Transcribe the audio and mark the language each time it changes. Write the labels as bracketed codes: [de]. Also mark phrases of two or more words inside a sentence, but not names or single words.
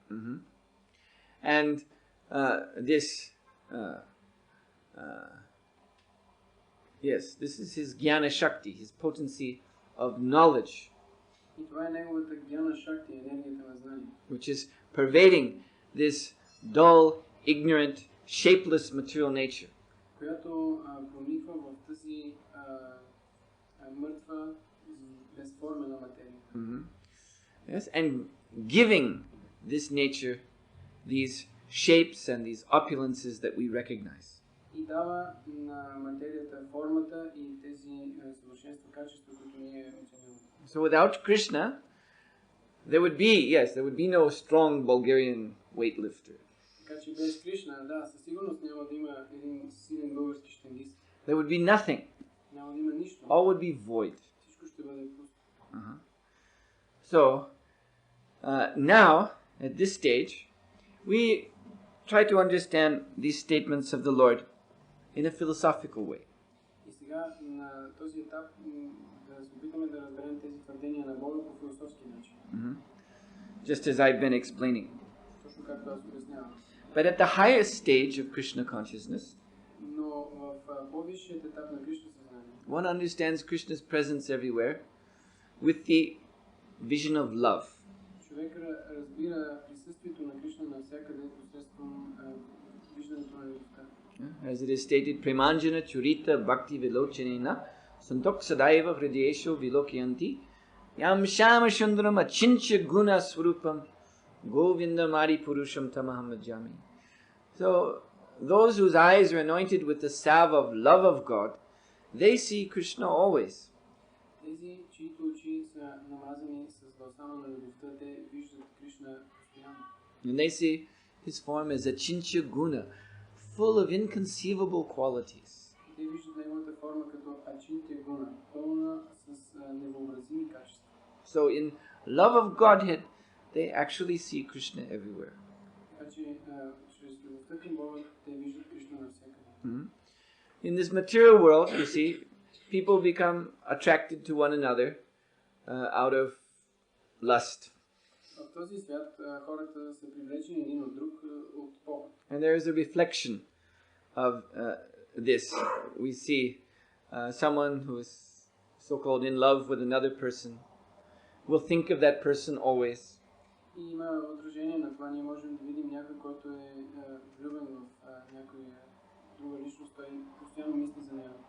[en] And yes, this is his [sa] ज्ञान शक्ति, [en] his potency of knowledge, [bg] И това е неговата [sa] ज्ञान शक्ति, [bg] енергията на знание, [en] which is pervading this dull, ignorant, shapeless material nature. [bg] която прониква в тази мъртва, безформена материя. [en] Yes, and giving this nature these shapes and these opulences that we recognize. [bg] И дава на материята формата и тези съвършенства, качества, които ние оценяваме. [en] So without Krishna, there would be no strong Bulgarian weightlifter. [bg] Така че без Кришна, да, със сигурност няма да има един силен български щангист. [en] There would be nothing. [bg] Няма да има нищо. [en] All would be void. [bg] Всичко ще бъде пусто. [en] So now, at this stage, we try to understand these statements of the Lord in a philosophical way. [bg] И сега на този етап да се опитаме да разберем тези твърдения на Бога по философски начин. [en] Just as I've been explaining. [bg] Точно както аз обяснявам. [en] But at the highest stage of Krishna consciousness, [bg] Но в по-висшият етап на Кришна съзнание, [en] one understands Krishna's presence everywhere with the vision of love. [bg] човек разбира присъствието на Кришна навсякъде посредством виждането на любовта. [en] As it is stated, [sa] प्रेमाञ्जन च्छुरित भक्ति विलोचनेन सन्तः सदैव हृदयेषु विलोकयन्ति यं श्याम सुन्दरम् अचिन्त्य गुण स्वरूपं गोविन्दम् आदि पुरुषं तमहं भजामि. [en] So, those whose eyes are anointed with the salve of love of God, they see Krishna always. [bg] Тези, чието очи са намазани с балсама на любовта, те виждат Кришна постоянно. [en] And they see his form as [sa] अचिन्त्य गुण, [en] full of inconceivable qualities. [bg] Те виждат неговата форма като [sa] अचिन्त्य गुण, [bg] пълна с невъобразими качества. [en] So in love of Godhead, they actually see Krishna everywhere. [bg] Така че чрез любовта към Бога те виждат Кришна навсякъде. [en] In this material world, you see, people become attracted to one another out of lust. [bg] В този свят хората са привлечени един от друг от поход. [en] And there is a reflection of this. We see someone who is so-called in love with another person will think of that person always. [bg] И има отражение на това. Ние можем да видим някой, който е влюбен в някоя друга личност, той постоянно мисли за нея.